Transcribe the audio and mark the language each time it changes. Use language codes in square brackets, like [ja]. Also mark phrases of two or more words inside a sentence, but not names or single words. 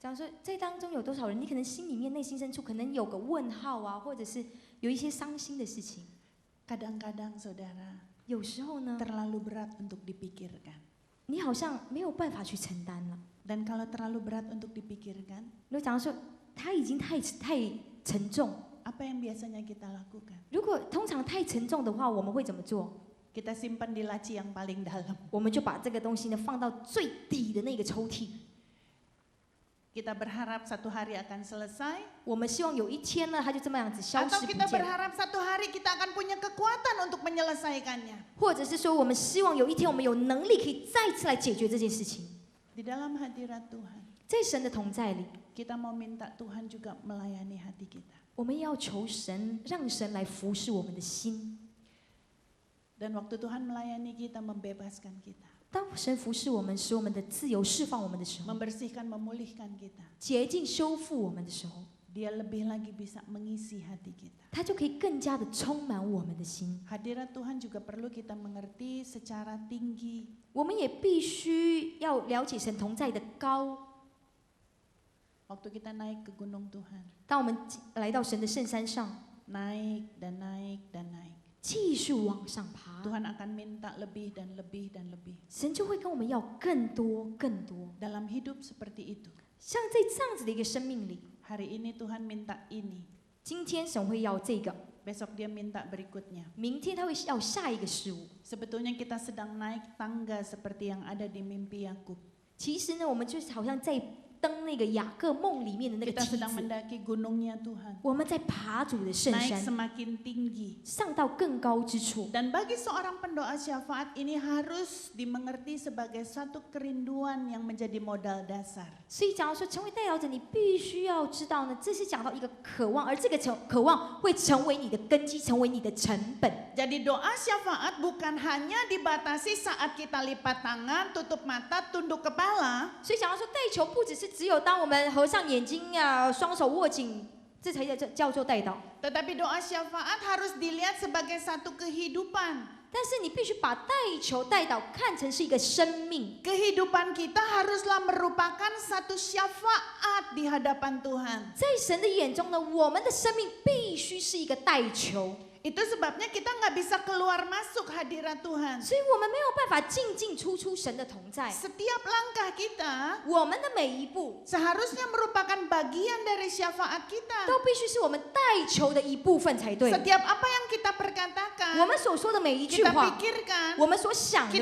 [zh] 假如说在当中有多少人，你可能心里面内心深处可能有个问号啊，或者是有一些伤心的事情。 [id] Kadang-kadang saudara [zh] 有时候呢， [id] terlalu berat untuk dipikirkan. [zh] 你好像没有办法去承担了。 [id] Dan kalau terlalu berat untuk dipikirkan, [zh] 如果假如说它已经太沉重， [id] apa yang biasanya kita lakukan? [zh] 如果通常太沉重的话，我们会怎么做？ [id] Kita simpan di laci yang paling dalam. [zh] 我们就把这个东西呢放到最底的那个抽屉。 [id] Kita berharap satu hari akan selesai. [zh] 我们希望有一天呢，它就这么样子消 [id] Atau [zh] 失不 [id] kita [zh] 见， [id] berharap satu hari kita akan punya kekuatan untuk menyelesaikannya. [zh] 或者是说我们希望有一天我们有能力可以再次来解决这件事情。 [id] Di dalam hadirat Tuhan, [zh] 在神的同在里， [id] kita mau minta Tuhan juga melayani hati kita. [zh] 我们要求神，让神来服侍我们的心。 [id] Dan waktu Tuhan melayani kita, membebaskan kita, [zh] 当神服侍我们，使我们的自由释放我们的时候， [id] membersihkan, memulihkan kita, [zh] 洁净修复我们的时候， [id] Dia lebih lagi bisa mengisi hati kita. [zh] 他就可以更加的充满我们的心。 [id] Hadirat Tuhan juga perlu kita mengerti secara tinggi. [zh] 我们也必须要了解神同在的高。 [id] Waktu kita naik ke gunung Tuhan, [zh] 当我们来到神的圣山上， [id] naik dan naik dan naik, [zh] 继续往上爬， [id] Tuhan akan minta lebih dan lebih dan lebih. [zh] 神就会跟我们要更多更多。 [id] Dalam hidup seperti itu, [zh] 像在这样子的一个生命里， [id] hari ini Tuhan minta ini, [zh] 今天神会要这个， [id] besok dia minta berikutnya. [zh] 明天他会要下一个事物。 [id] Sebetulnya kita sedang naik tangga seperti yang ada di mimpi Yakub. [zh] 其实呢，我们就是好像在登那个雅各梦里面的那个 [id] Kita [zh] 梯 [id] sedang [zh] 子， [id] mendaki gunungnya Tuhan, [zh] 我们在爬主的圣 [id] naik [zh] 山， [id] semakin tinggi. [zh] 上到更高之处。 [id] Dan bagi seorang pendoa syafaat ini harus dimengerti sebagai satu kerinduan yang menjadi modal dasar. [zh] 所以，假如说成为代祷者，你必须要知道呢，这是讲到一个渴望，而这个渴望会成为你的根基，成为你的成本。 [id] Jadi doa syafaat bukan hanya dibatasi saat kita lipat tangan, tutup mata, tunduk kepala. [zh] 所以，假如说代求，不只是只有当我们合上眼睛呀、双手握紧，这才叫做代祷。 [id] Tetapi doa syafaat harus dilihat sebagai satu kehidupan. [zh] 但是你必须把代求、代祷看成是一个生命。 [id] Kehidupan kita haruslah merupakan satu syafaat di hadapan Tuhan. [zh] 在神的眼中呢，我们的生命必须是一个代求。 [id] Itu sebabnya kita nggak bisa keluar masuk hadirat Tuhan. [zh] 所以我们没有办法进进出出神的同在。 [id] Setiap langkah kita [zh] 我们的每一步 [id] seharusnya merupakan bagian dari syafaat kita. [zh] 都必须是我们代求的一部分才对。 [id] Setiap apa yang kita perkatakan, [zh] 我们所说的每一句 [id] kita [zh] 话， [id] pikirkan, [zh] 我们所想的每